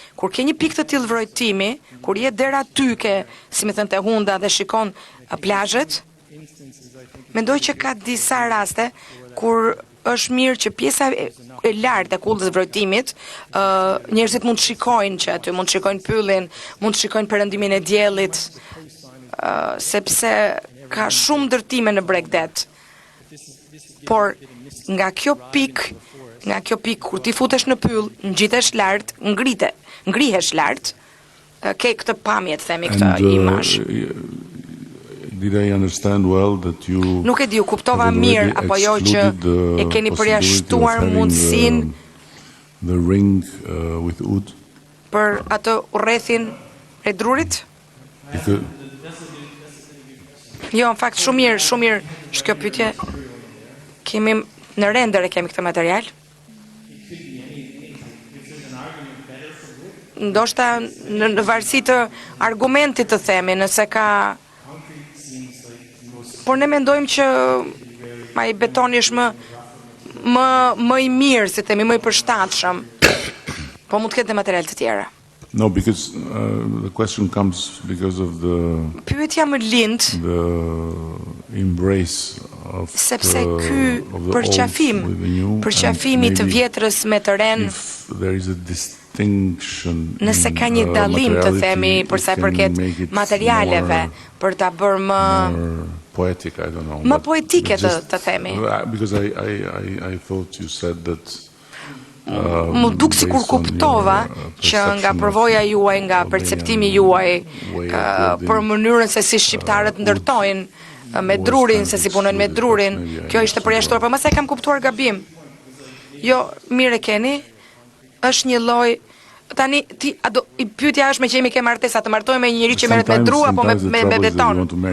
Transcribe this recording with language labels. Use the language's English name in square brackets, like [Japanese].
[Albanian] Kur ke një pikë të tillë vrojtimi, kur je dera ty ke, si më thënë, te hunda dhe shikon plazhet, mendoj që ka disa raste kur është mirë që pjesa e lartë e kullës vrojtimit, njerëzit mund të shikojnë që aty, mund të shikojnë pyllin, mund të shikojnë perëndimin e diellit, sepse ka shumë ndërtime në Bregdet. Por nga kjo pikë, kur ti futesh në pyll, ngjitesh lart, ngrihesh lart, ke këtë pamje, themi, këtë imazh. [English] Did I understand well that you [Albanian] Nuk e di, u kuptova mirë apo jo që e keni përjashtuar mundësinë [English] the ring with wood [Albanian] për atë urrëthin e drurit? Jo, në fakt shumë mirë është kjo pyetje. Kemi në render e kemi këtë material. Ndoshta në varësi të argumentit të themi, nëse ka. Por ne mendojmë që ai betoni është më i mirë, si themi, më i përshtatshëm. Po mund të ketë material të tjera. [English] No, because the question comes because of the [Albanian] pyetja më lind [English] the embrace of [Albanian] sepse ky përqafimi të vjetrës me të ren, [English] there is a distinction. [Albanian] Nëse ka një dallim të themi për sa i përket materialeve për ta bërë më [English] poetic, I don't know. [Albanian] Më poetike të themi. [English] Because I thought you said that [Albanian] më duk si kur kuptova që nga përvoja juaj, nga perceptimi juaj për mënyrën se si shqiptarët ndërtojnë me drurin, se si punojnë me drurin, kjo ishte përjashtuar, por mëse kam kuptuar gabim. Jo, mire keni, është një lloj. Tani pyetja është me që jemi ke martesa, të martohemi me një njeri që merret me dru apo me beton.